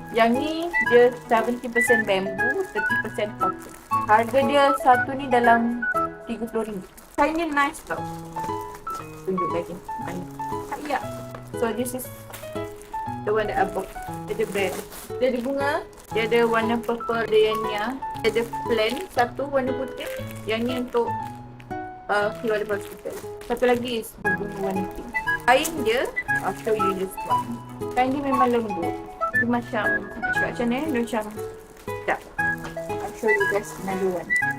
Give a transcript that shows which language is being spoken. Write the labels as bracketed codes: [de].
[ms] Yang ni dia 70% bamboo, 30% cotton. Harga dia satu ni dalam RM30. Kain dia nice tau. Tunjuk lagi. Ya. [en] So this is the one that I bought. [ms] Dia ada brand. Dia ada bunga. Dia ada warna purple Dayania. Dia ada plain satu warna putih. Yang ni untuk keluar daripada hospital. Satu lagi is bunga warna pink. Kain dia, [en] I'll show you this one. [ms] Kain dia memang lembut. Dia macam ni. Dia macam sekejap. [en] I'll show you guys another one.